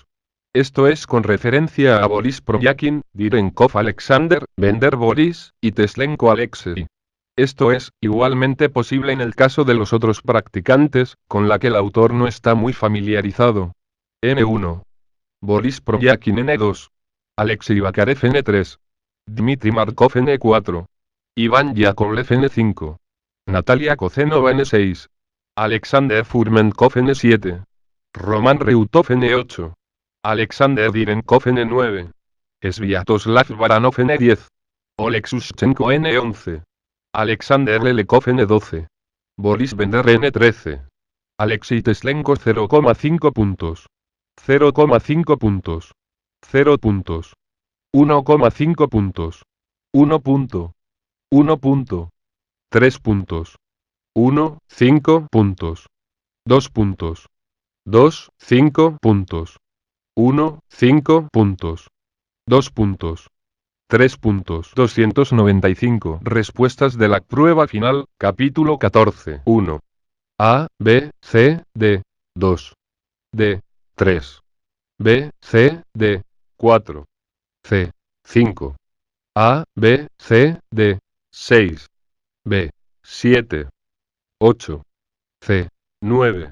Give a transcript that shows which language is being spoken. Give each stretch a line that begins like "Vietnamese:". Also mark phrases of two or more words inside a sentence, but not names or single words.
Spanish: Esto es con referencia a Boris Proyakin, Direnkov Alexander, Bender Boris, y Teslenko Alexei. Esto es, igualmente posible en el caso de los otros practicantes, con la que el autor no está muy familiarizado. N1. Boris Proyakin N2. Alexei Bakarev N3. Dmitry Markov N4. Iván Yakovlev N5. Natalia Kozenova N6. Alexander Furmenkov N7. Roman Reutov N8. Alexander Direnkov N9. Sviatoslav Baranov N10. Oleg Sushchenko N11. Alexander Lelekov N12. Boris Bender N13. Alexei Teslenko 0,5 puntos. 0,5 puntos. 0 puntos. 1,5 puntos. 1 punto. 1 punto. 3 puntos. 1, 5 puntos. 2 puntos. 2, 5 puntos. 1, 5 puntos. 2 puntos. 3 puntos. 295. Respuestas de la prueba final, capítulo 14. 1. A, B, C, D. 2. D. 3. B, C, D. 4. C. 5. A, B, C, D. 6. B. 7. 8. C. 9.